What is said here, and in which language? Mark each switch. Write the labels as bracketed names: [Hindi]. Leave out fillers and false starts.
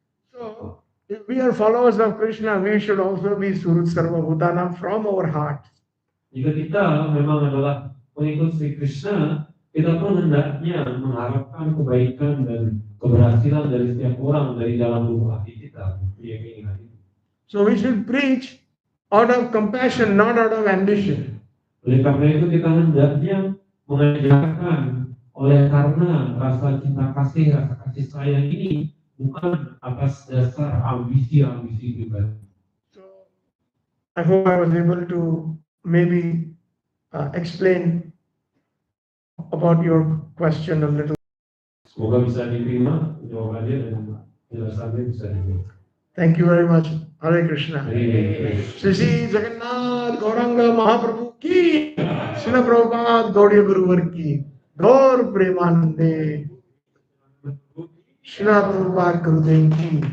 [English] So, if we are followers of Krishna, we should also be Surut Sarva Bhutana from our heart. [Indonesian] Jika kita memang adalah pengikut Sri Krishna, kita pun hendaknya mengharapkan kebaikan dan keberhasilan dari setiap orang dari dalam lubuk hati kita. [English] So we should preach out of compassion, not out of ambition. [Indonesian] Oleh karena itu kita hendaknya mengajarkan oleh karena rasa cinta kasih, rasa kasih sayang ini bukan atas dasar ambisi-ambisi pribadi. [English] So I hope I was able to maybe explain about your question a little. [Indonesian] Semoga bisa diterima jawabannya dan penjelasannya bisa diterima. [English] Thank you very much. Hare Krishna. Sri Jaggantha Gauranga Mahaprabhu ki, Srila Prabhupada Gaudiya Guruvar ki, Gaur Premanande, Srila Prabhupada Gurudev ki.